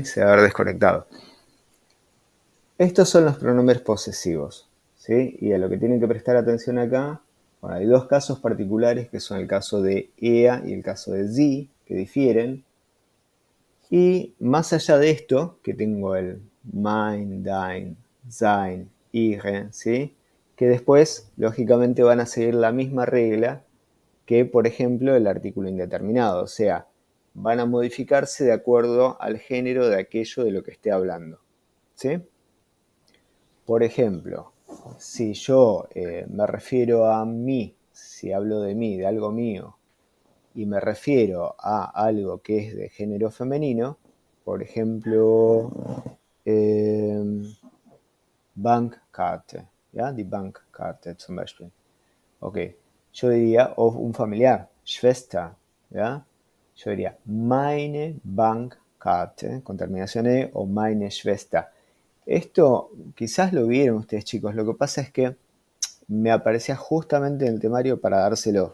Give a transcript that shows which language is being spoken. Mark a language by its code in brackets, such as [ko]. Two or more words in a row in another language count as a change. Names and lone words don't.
[es] Se va a haber desconectado. Estos son los pronombres posesivos, ¿sí? Y a lo que tienen que prestar atención acá, bueno, hay dos casos particulares que son el caso de ea y el caso de sie, que difieren. Y más allá de esto, que tengo el [de] mein, dein, sein, ihre, [es] ¿sí? Que después, lógicamente, van a seguir la misma regla que, por ejemplo, el artículo indeterminado. O sea, van a modificarse de acuerdo al género de aquello de lo que esté hablando, ¿sí? Por ejemplo, si yo me refiero a mí, si hablo de mí, de algo mío, y me refiero a algo que es de género femenino, por ejemplo, eh, Bankkarte, ¿ya? [de] Die Bankkarte zum Beispiel. [es] Ok, yo diría, o un familiar, Schwester, ¿ya? Yo diría, [de] meine Bankkarte, [es] con terminación E, o meine Schwester. Esto quizás lo vieron ustedes, chicos. Lo que pasa es que me aparecía justamente en el temario para dárselo.